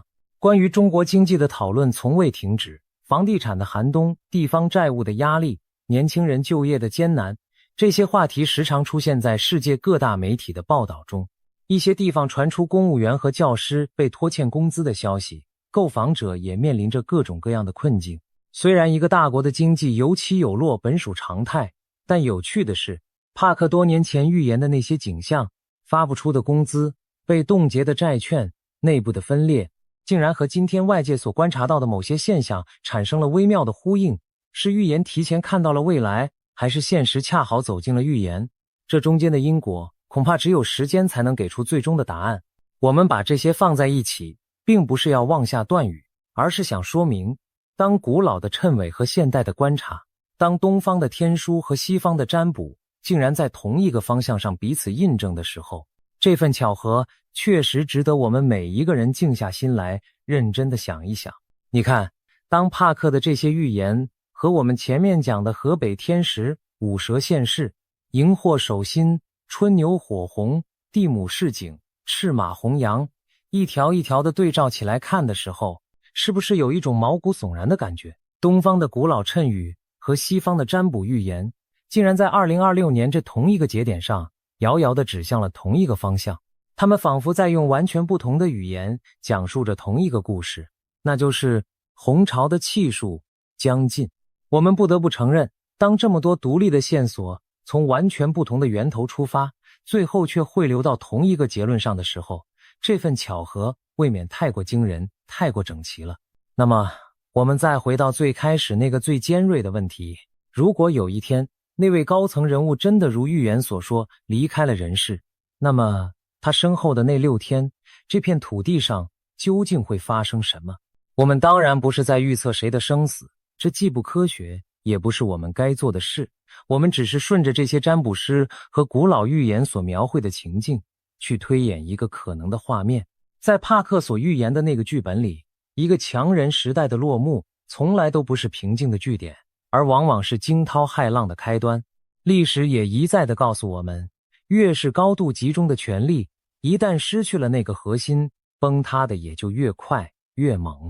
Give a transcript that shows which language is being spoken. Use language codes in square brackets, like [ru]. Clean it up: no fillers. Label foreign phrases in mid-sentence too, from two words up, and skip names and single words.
[zh] 關於中國經濟的討論從未停止，房地產的寒冬，地方債務的壓力，年輕人就業的艱難，這些話題時常出現在世界各大媒體的報道中。一些地方傳出公務員和教師被拖欠工資的消息，购房者也面臨着各種各樣的困境。雖然一個大國的經濟有起有落本屬常態，但有趣的是，帕克多年前預言的那些景象，發不出的工資，被凍結的債券，內部的分裂，竟然和今天外界所觀察到的某些現象產生了微妙的呼應。是預言提前看到了未來，還是現實恰好走進了預言？這中間的因果，恐怕只有時間才能給出最終的答案。我們把這些放在一起，並不是要妄下斷語，而是想說明，當古老的讖緯和現代的觀察，當東方的天書和西方的占卜竟然在同一個方向上彼此印證的時候，這份巧合確實值得我們每一個人靜下心來認真地想一想。你看，當帕克的這些預言和我們前面講的河北天時、五蛇現世、熒惑守心、春牛火紅、地母示警、赤馬紅羊一條一條的對照起来看的時候，是不是有一種毛骨悚然的感觉？東方的古老讖語和西方的占卜預言，竟然在2026年这同一個節點上，遙遙地指向了同一個方向。他們仿佛在用完全不同的語言講述着同一個故事，那就是洪潮的氣數將近。我們不得不承認，當這麼多獨立的線索從完全不同的源頭出發，最後卻匯流到同一個結論上的時候，這份巧合未免太過驚人，太過整齊了。那麼，我們再回到最開始那個最尖銳的問題，如果有一天，那位高層人物真的如預言所說離開了人世，那麼他身後的那6天，這片土地上究竟會發生什麼？我們當然不是在預測誰的生死，這既不科學，也不是我們該做的事。我們只是順着這些占卜師和古老預言所描繪的情境，去推演一個可能的畫面。在帕克所預言的那個劇本裡，一個強人時代的落幕，從來都不是平靜的句點，而往往是驚濤駭浪的開端。歷史也一再地告訴我們，越是高度集中的權力，一旦失去了那個核心，崩塌的也就越快越猛。